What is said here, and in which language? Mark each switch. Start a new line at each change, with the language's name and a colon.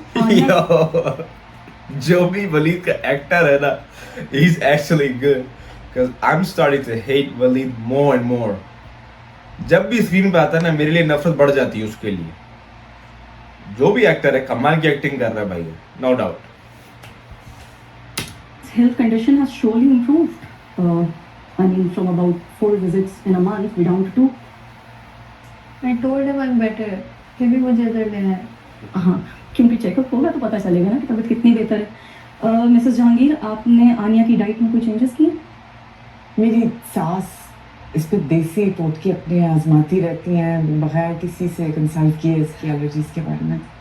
English: Yo,
Hindi: जो भी वलीद का एक्टर है ना,
English: he is actually good, because I'm starting to hate Waleed more and more.
Hindi: जब भी स्क्रीन पे आता है ना, मेरे लिए नफरत बढ़ जाती है उसके लिए। जो भी एक्टर है कमाल की एक्टिंग कर रहा है भाई,
English: No doubt. Health condition has surely improved. I mean, from about 4 visits in a month, we're down to 2. I told him I'm better.
Hindi: फिर भी मुझे दर्द है। हाँ, क्योंकि चेकअप होगा तो पता चलेगा ना कि तबीयत कितनी बेहतर है। मिसेस जहांगीर, आपने आनिया की डाइट में कोई चेंजेस किए? मेरी सास इस पे देसी रिपोर्ट की अपने आजमाती रहती हैं, बगैर किसी से कंसल्ट किए इसकी एलर्जीज के बारे में।